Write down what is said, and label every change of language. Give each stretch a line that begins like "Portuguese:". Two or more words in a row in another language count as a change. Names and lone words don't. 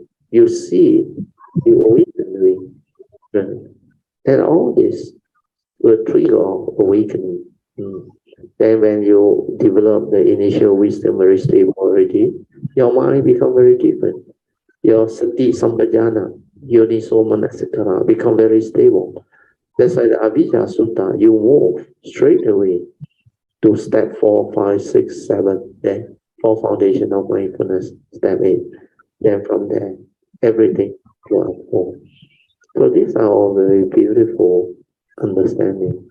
English: You see it, you awaken to it. And all this will trigger awakening. Then when you develop the initial wisdom very stable already, your mind become very different. Your
Pali: sati sampajana, yoniso manasikara
English: become very stable. That's why the Avijja Sutta, you move straight away to step 4, 5, 6, 7, then 4 foundation of mindfulness, step 8. Then from there, everything will unfold. So these are all very beautiful understanding.